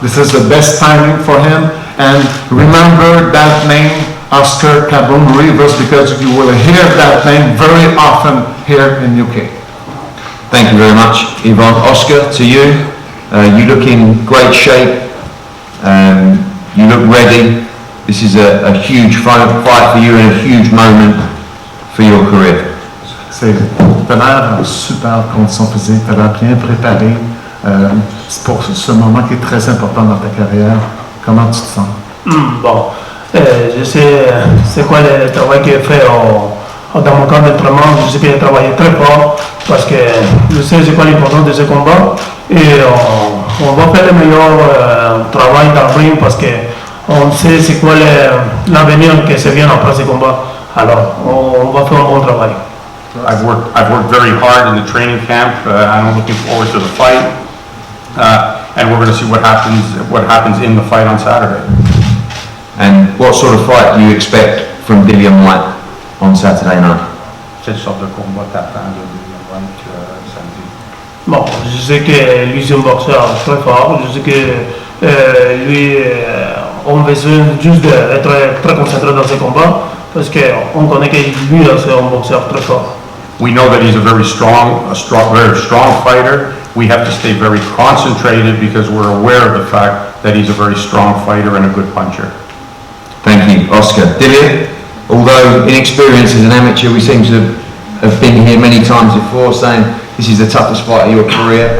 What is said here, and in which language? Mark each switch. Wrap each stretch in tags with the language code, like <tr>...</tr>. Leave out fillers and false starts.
<en>This is the best timing for him. And remember that name, Oscar Kaboom Rivas, because you will hear that name very often here in UK. Thank you very much, Yvonne. Oscar, to you. You look in great shape. You look ready. This is a huge fight for you and a huge moment for your career.</en> <fr>Tu as l'air en super condition physique, tu as l'air bien préparé. C'est pour ce moment qui est très important dans ta carrière. Comment tu te sens? Je sais c'est quoi le travail que j'ai fait dans mon camp d'entraînement. Je sais que j'ai travaillé très fort parce que je sais c'est quoi l'importance de ce combat et on va faire le meilleur travail dans le ring parce que on sait c'est quoi l'avenir qui se vient après ce combat. Alors on va faire un bon travail.</fr> <en>I've worked very hard in the training camp. I'm looking forward to the fight, and we're going to see what happens in the fight on Saturday. And what sort of fight do you expect from Dillon Whyte on Saturday night?</en> <fr>Quel sorte de combat t'attends de Dillon Whyte samedi? Bon, je sais que lui c'est un boxeur très fort. Je sais que lui on a besoin juste d'être très concentré dans ce combat parce qu'on connaît que lui c'est un boxeur très fort.</fr> <en>We know that he's a very strong fighter. We have to stay very concentrated because we're aware of the fact that he's a very strong fighter and a good puncher. Thank you, Oscar. Dillon, although inexperienced as an amateur, we seem to have been here many times before saying this is the toughest fight of your career.</en>